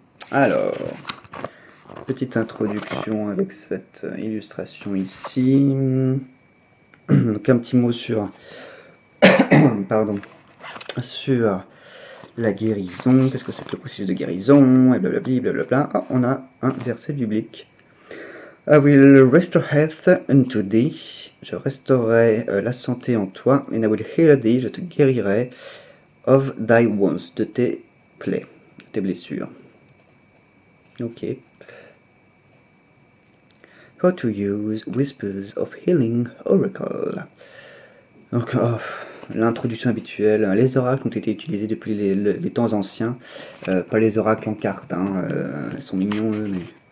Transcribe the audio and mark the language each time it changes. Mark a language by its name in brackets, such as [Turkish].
[French] Alors, petite introduction avec cette illustration ici. Donc un petit mot sur, pardon, sur la guérison. Qu'est-ce que c'est que le processus de guérison? Et blablabla, blablabla. Ah, on a un verset biblique. [English] I will restore health unto thee. [French] Je restaurerai la santé en toi. [English] And I will heal thee. [French] Je te guérirai [English] of thy wounds, [French] de tes plaies, de tes blessures. Ok. [English] How to use Whispers of Healing Oracle. [French] Donc, l'introduction habituelle. Les oracles ont été utilisés depuis les temps anciens. Pas les oracles en cartes, hein. Ils sont mignons, eux, mais.